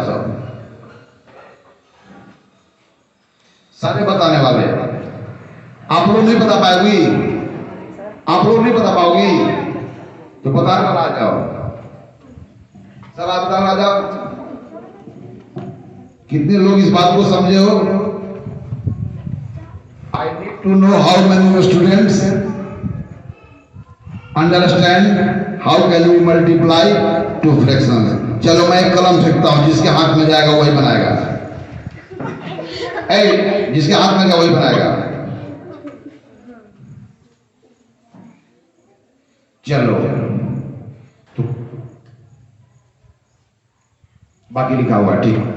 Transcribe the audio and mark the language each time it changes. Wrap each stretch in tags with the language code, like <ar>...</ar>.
<hi>सब सारे बताने वाले, आप लोग नहीं बता पाओगी, आप लोग नहीं बता पाओगी तो बताने वाला आ जाओ। सब आप बताने आ जाओ। कितने लोग इस बात को समझे हो?</hi> <en>I need to know how many students understand how can we multiply two fractions।</en> <hi>चलो मैं एक कलम फेंकता हूं, जिसके हाथ में जाएगा वही बनाएगा। जिसके हाथ में जाएगा वही बनाएगा। चलो तो बाकी लिखा हुआ ठीक।</hi>